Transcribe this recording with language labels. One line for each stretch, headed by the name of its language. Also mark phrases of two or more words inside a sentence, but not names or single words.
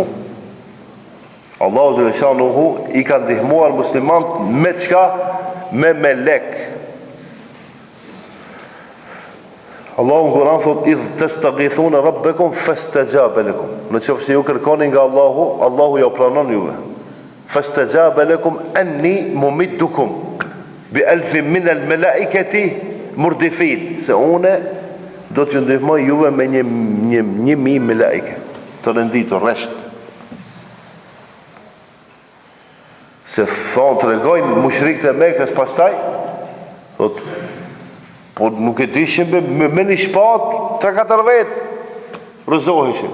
Albanian: Allahu dhe Reshanuhu i kanë ndihmuar muslimant me qka? Me melek. Allahu në Kur'an thot,
Arabic: إذ تستغيثون ربكم فاستجاب لكم.
Albanian: Në qofë se ju kërkoni nga Allahu, Allahu ja pranon juve.
Arabic: فاستجاب لكم أني ممدكم بألف من الملائكة مردفين.
Albanian: Se une do t'ju ndihmoj juve me një mi malaike. Të renditur, resht. Se thonë të regojnë mushrikët e Mekës pastaj, thot, po nuk e dishim me një shpat 3-4 vetë rëzoheshim.